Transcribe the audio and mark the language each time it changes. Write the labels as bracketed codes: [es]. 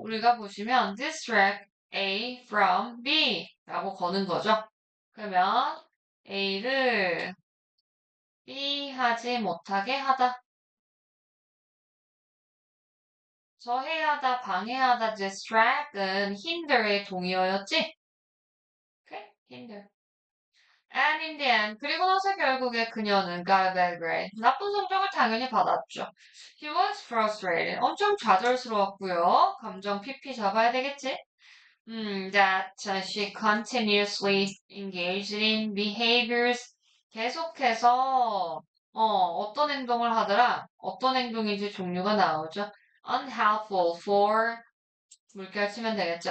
[ko] 우리가 보시면 [en] distract A from B [ko] 라고 거는 거죠. 그러면 A를 B 하지 못하게 하다. 저해하다, 방해하다, distract은 hinder의 동의어였지? 오케이? hinder. [en] And in the end, [ko] 그리고 나서 결국에 그녀는 [en] got a bad grade. [ko] 나쁜 성적을 당연히 받았죠. [en] He was frustrated. [ko] 엄청 좌절스러웠고요. 감정 PP 잡아야 되겠지? [en] That she continuously engaged in behaviors. [ko] 계속해서 어떤 행동을 하더라? 어떤 행동인지 종류가 나오죠. [en] Unhelpful for [ko] 물결 치면 되겠죠.